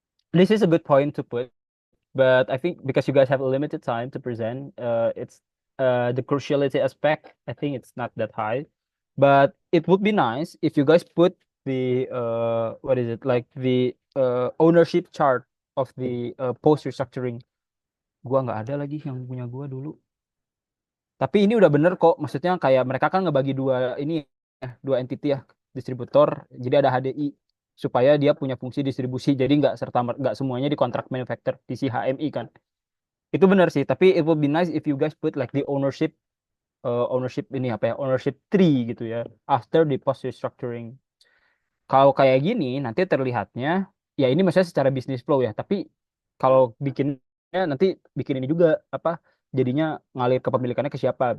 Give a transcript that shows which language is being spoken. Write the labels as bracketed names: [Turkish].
[English] This is a good point to put, but I think because you guys have a limited time to present, it's the cruciality aspect. I think it's not that high, but it would be nice if you guys put the what is it like the ownership chart of the post restructuring. [Indonesian] Gua nggak ada lagi yang punya gua dulu. Tapi ini udah bener kok, maksudnya kayak mereka kan ngebagi dua ini ya, dua entity ya, distributor. Jadi ada HDI supaya dia punya fungsi distribusi. Jadi nggak semuanya di kontrak manufacturer di si HMI kan. Itu benar sih, tapi [English] it would be nice if you guys put like the ownership [Indonesian] ini apa ya, [English] ownership tree [Indonesian] gitu ya, [English] after the post restructuring. [Indonesian] Kalau kayak gini nanti terlihatnya ya ini maksudnya secara bisnis flow ya, tapi kalau bikinnya nanti bikin ini juga apa jadinya ngalir kepemilikannya ke siapa?